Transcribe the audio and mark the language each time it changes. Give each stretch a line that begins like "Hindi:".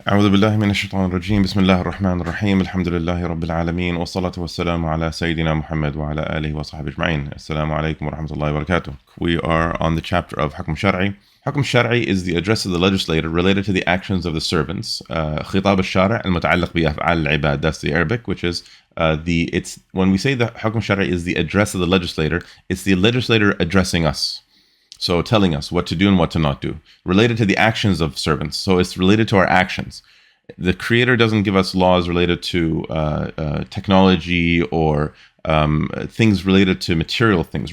Arabic: أعوذ بالله من الشيطان الرجيم بسم الله الرحمن الرحيم الحمد لله رب العالمين والصلاة والسلام على سيدنا محمد وعلى آله وصحبه أجمعين. Assalamu alaikum wa rahmatullahi wa barakatuh.
English: We are on the chapter of Hukm Shar'i. Hukm Shar'i is the address of the legislator related to the actions of the servants.
Arabic: خطاب الشارع المتعلق بأفعال العباد.
English: That's the Arabic, which is it's when we say the Hukm Shar'i is the address of the legislator, it's the legislator addressing us. So telling us what to do and what to not do. Related to the actions of servants. So it's related to our actions. The Creator doesn't give us laws related to technology or things related to material things.